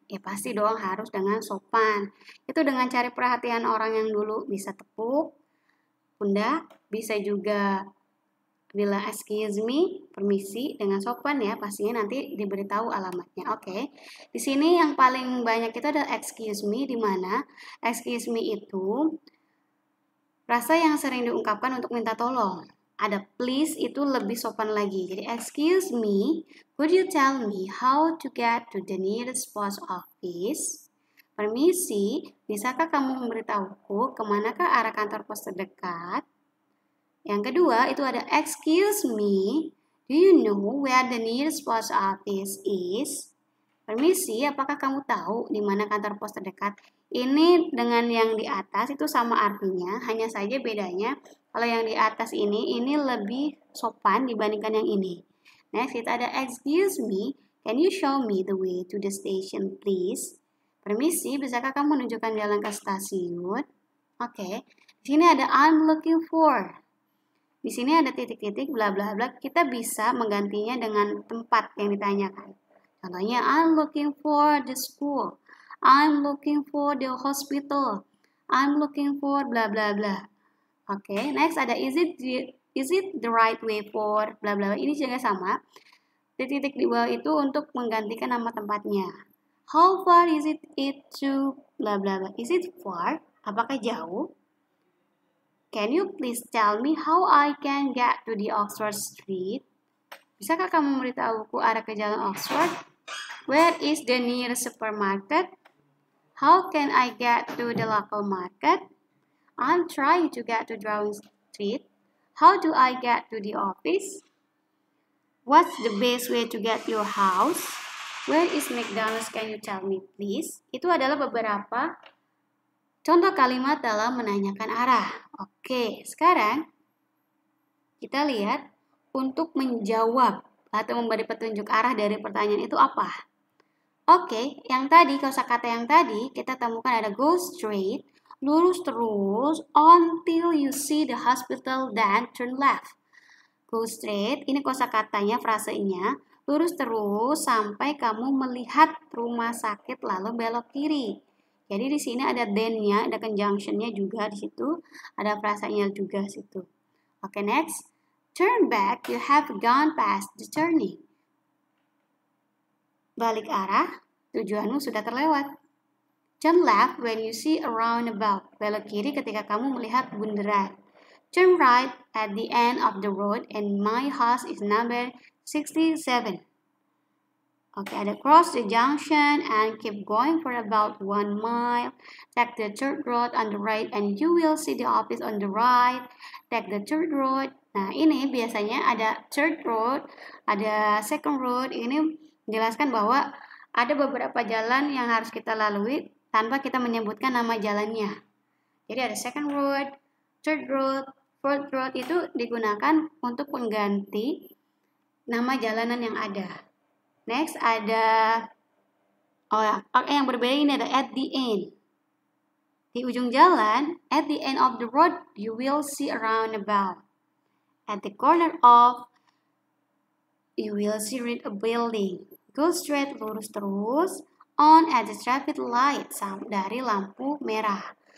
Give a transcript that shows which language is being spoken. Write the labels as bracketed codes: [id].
[id] Ya pasti dong harus dengan sopan. Itu dengan cari perhatian orang yang dulu, bisa tepuk pundak, bisa juga bilang excuse me, permisi dengan sopan ya, pastinya nanti diberitahu alamatnya. Oke. Di sini yang paling banyak itu adalah excuse me, di mana excuse me itu rasa yang sering diungkapkan untuk minta tolong. Ada please itu lebih sopan lagi. Jadi [en] excuse me, could you tell me how to get to the nearest post office? [id] Permisi, bisakah kamu memberitahuku kemanakah arah kantor pos terdekat? Yang kedua itu ada [en] excuse me, do you know where the nearest post office is? [id] Permisi, apakah kamu tahu di mana kantor pos terdekat? Ini dengan yang di atas itu sama artinya, hanya saja bedanya kalau yang di atas ini lebih sopan dibandingkan yang ini. [en] Next [id] kita ada [en] excuse me, can you show me the way to the station please? [id] Permisi, bisakah kamu menunjukkan jalan ke stasiun? Oke. Di sini ada [en] I'm looking for. [id] Di sini ada titik-titik bla bla bla. Kita bisa menggantinya dengan tempat yang ditanyakan. [en] Contohnya, I'm looking for the school. I'm looking for the hospital. I'm looking for bla bla bla. Oke, next ada is it the right way for bla bla. [id] Ini juga sama. Titik di bawah itu untuk menggantikan nama tempatnya. [en] How far is it to bla bla bla. Is it far? [id] Apakah jauh? [en] Can you please tell me how I can get to the Oxford Street? [id] Bisakah kamu memberitahuku arah ke jalan Oxford? [en] Where is the nearest supermarket? How can I get to the local market? I'm trying to get to Downing Street. How do I get to the office? What's the best way to get your house? Where is McDonald's? Can you tell me please? [id] Itu adalah beberapa contoh kalimat dalam menanyakan arah. Oke, sekarang kita lihat untuk menjawab atau memberi petunjuk arah dari pertanyaan itu apa? Oke, yang tadi, kosakata yang tadi, kita temukan ada go straight, lurus terus, [en] until you see the hospital, then turn left. [id] Go straight, ini kosakatanya, frasenya, lurus terus sampai kamu melihat rumah sakit lalu belok kiri. Jadi di sini ada then-nya, ada conjunction-nya juga di situ, ada frasanya juga di situ. [en] Oke, next. Turn back, you have gone past the turning. [id] Balik arah, tujuanmu sudah terlewat. [en] Turn left when you see a roundabout. [id] Belok kiri ketika kamu melihat bundaran. [en] Turn right at the end of the road and my house is number 67. Oke, ada cross the junction and keep going for about 1 mile. Take the third road on the right and you will see the office on the right. Take the third road. [id] Nah, ini biasanya ada [en] third road, ada second road. [id] Ini menjelaskan bahwa ada beberapa jalan yang harus kita lalui tanpa kita menyebutkan nama jalannya. Jadi ada second road, third road, fourth road itu digunakan untuk pengganti nama jalanan yang ada. Next ada yang berbeda ini ada at the end. Di ujung jalan, [en] at the end of the road, you will see a roundabout. At the corner of, you will see a building. Go straight, [id] lurus terus. [en] On at the traffic light, [id] dari lampu merah.